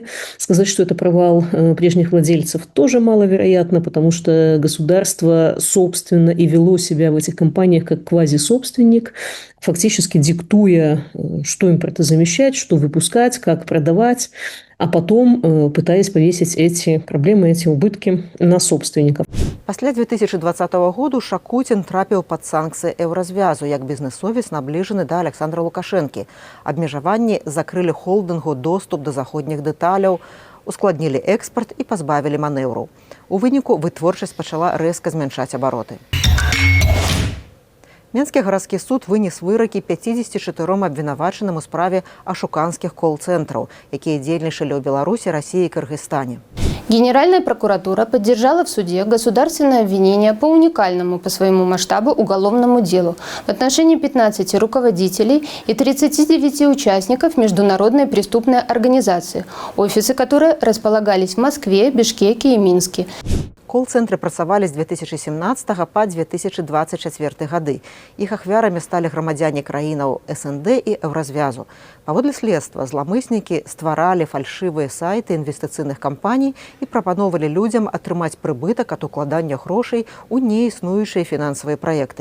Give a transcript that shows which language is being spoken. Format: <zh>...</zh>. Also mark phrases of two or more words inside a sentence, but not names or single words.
<ru>Сказать, что это провал прежних владельцев, тоже маловероятно, потому что государство, собственно, и вело себя в этих компаниях как квазисобственник, фактически диктуя, что импортозамещать, что выпускать, как продавать, а потом пытаясь повесить эти проблемы, эти убытки на собственников.</ru> <be>Пасля 2020 году Шакудзін трапіў пад санкцыі еўразвязу як бізнесовец, набліжаны да Александра Лукашэнкі. Абмежаванні закрылі холдынгу доступ да заходніх дэталяў, ускладнілі экспарт і пазбавілі манеўраў. У выніку вытворчасць пачала рэзка змяншаць абароты. Менскі гарадскі суд вынес выракі 54 абвінавачаным у справе ашуканскіх колл-центраў, якія дзейнічалі ў Беларусі,</be> <ru>России и Кыргызстане. Генеральная прокуратура поддержала в суде государственное обвинение по уникальному по своему масштабу уголовному делу в отношении 15 руководителей и 39 участников международной преступной организации, офисы которой располагались в Москве, Бишкеке и Минске.</ru> <be>Колл-центры працавалі з 2017 па 2024 гады. Іх ахвярамі сталі грамадзяне краінаў СНД і еўразвязу. Паводле следства, зламыснікі стваралі фальшывыя сайты інвестыцыйных кампаній і прапаноўвалі людзям атрымаць прыбытак ад укладання грошай у неіснуючыя фінансавыя праекты.</be>